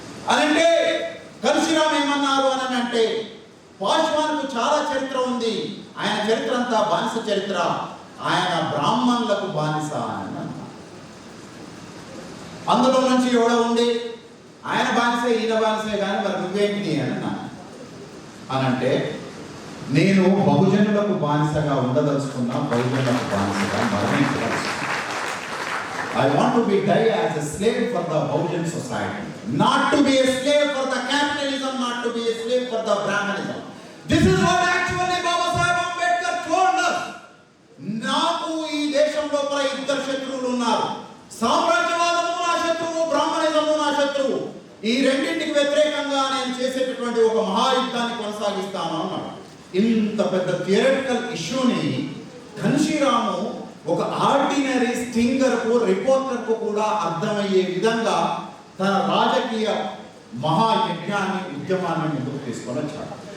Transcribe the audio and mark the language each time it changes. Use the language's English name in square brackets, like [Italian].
[Telugu] అనంటే కాంశీరామ్ ఏమన్నారు అని అంటే, పాశ్వాన్కు చాలా చరిత్ర ఉంది, ఆయన చరిత్ర అంతా బానిస చరిత్ర, ఆయన బ్రాహ్మణులకు బానిస అని అన్నారు. అందులో నుంచి ఎవడో ఉండి ఆయన బానిసే ఈయన బానిసే కానీ మరి నువ్వేంటి అని అన్నాను. అనంటే నేను బహుజనులకు బానిసగా ఉండదలుచుకున్నా, బహుజనులకు బానిసగా మరణించదలుచుకున్నా. [English] I want to be die as a slave for the Bahujan society, not to be a slave for the capitalism, not to be a slave for the Brahmanism. This is what actually Baba Saheb Ambedkar told us. [Telugu] నాకు ఈ దేశం లోపల ఇద్దరు శత్రువులు ఉన్నారు, సామ్రాజ్యవాదము నా శత్రువు, బ్రాహ్మణిజము నా శత్రువు. ఈ రెండింటికి వ్యతిరేకంగా నేను చేసేటటువంటి ఒక మహాయుద్ధాన్ని కొనసాగిస్తాను అన్నాడు. ఇంత పెద్ద థియరిటికల్ ఇష్యూని కాంశీరాము ఒక ఆర్డినరీ స్టింగర్కు, రిపోర్టర్కు కూడా అర్థమయ్యే విధంగా తన రాజకీయ మహాయజ్ఞాన్ని, ఉద్యమాన్ని ముందుకు తీసుకొని వచ్చాడు.